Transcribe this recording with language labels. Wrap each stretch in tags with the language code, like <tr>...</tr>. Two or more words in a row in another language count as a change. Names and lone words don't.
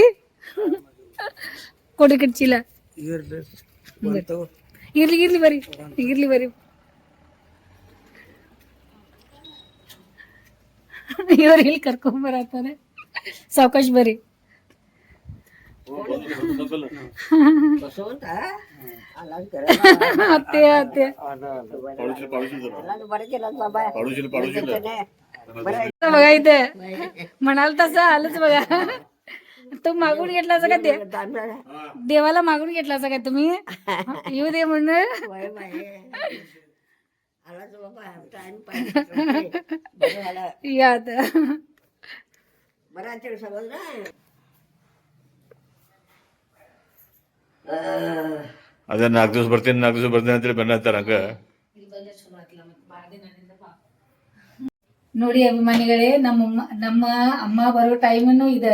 <kn>ಕೊಡ್ರಿ ಕಟ್ ಚೀಲ. ಇರ್ಲಿ ಇರ್ಲಿ ಬರ್ರಿ ಇರ್ಲಿ ಬರ್ರಿ. ಇವ್ರು ಇಲ್ಲಿ ಕರ್ಕೊಂಬರತ್ತಾರೆ. ಸಾವಕಾಶ ಬರ್ರಿ. ಬಸವಂತ</kn> <mr>ಅತ್ತೆ ಅತ್ತೆ बघा इथे म्हणाल तसं आलंच बघा. तो मागून घेतलासा का देवाला मागून घेतलासा का तुम्ही? येऊ दे म्हणून. या आता</mr> <kn>ಅದೇ 4 ದಿವಸ ಬರ್ತೀನಿ 4 ದಿವಸ ಬರ್ತೀನಿ ಅಂತೇಳಿ ಬೆನ್ನತ್ತಾರ ಹಂಗ. ನೋಡಿ ಅಭಿಮಾನಿಗಳೇ, ನಮ್ಮ ಅಮ್ಮ ಬರೋ ಟೈಮನ್ನು ಇದೆ.</kn>